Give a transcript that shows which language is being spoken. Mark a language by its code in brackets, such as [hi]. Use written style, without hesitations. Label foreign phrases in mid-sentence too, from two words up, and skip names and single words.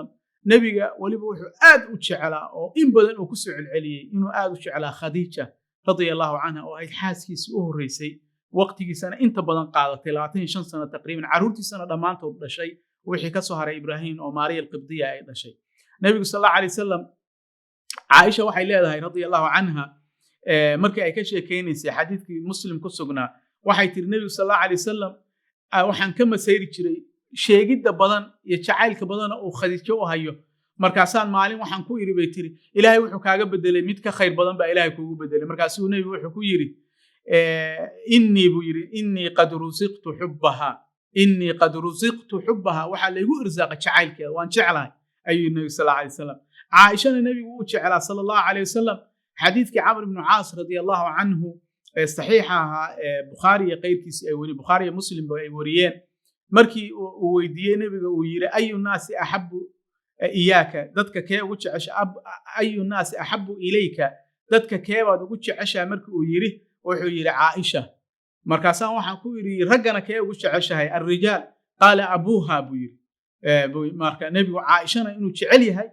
[so] nabiga waliba wuxuu aad u jecelaa oo in badan uu ku soo celceliyay inuu aad u jecelaa Khadiija [ar] رضي الله عنها [so] oo ay xaaskiisii u horeysay, waqtigiisana inta badan qaadatay 25 sano taqriiban. caruurtiisana dhamaantood dhashay, wixii ka soo haray Ibrahim oo Maariya al-Qibdiya ay dhashay. nabigu [ar] صلى الله عليه وسلم [so] Aisha waxay leedahay [ar] رضي الله عنها [so] markii ay ka sheekeynaysay xadiiskii Muslim ku sugnaa, waxay tiri nabigu [ar] صلى الله عليه وسلم [so] waxaan ka masayri jiray sheegidda badan iyo jacaylka badan oo Khadiijo u hayo. markaasaan maalin waxaan ku iri bay tiri ilaahay wuxuu kaaga bedelay mid ka khayr badan baa ilaahay kuugu bedelay. markaasuu nabigu wuxuu ku yiri [ar] إني قد رزقت حبها [so] waxaa laygu irsaaqay jacaylkeeda waan jeclahay ayuu nabi [ar] صلى الله عليه وسلم. [so] caaishana nabigu uu jeclaa [ar] صلى الله عليه وسلم. [so] xadiiskii Amr ibn Aas [ar] رضي الله عنه [so] saxiixaha Bukhari iyo qeyrkiisa ay wari, Bukhari iyo Muslim ay wariyeen. markii uu weydiiyay nabiga uu yiri [ar] أي الناس أحب إياك [so] dadka kee ugu jecesha [ar] أي الناس أحب إليك [so] dadka kee baad ugu jeceshahay markii uu yiri wuxuu yiri caaisha markaasaan waxaan ku yiri raggana kee ugu jeceshahay [ar] الرجال قال أبوها [so] buu yiri marka nabigu caaishana inuu jecel yahay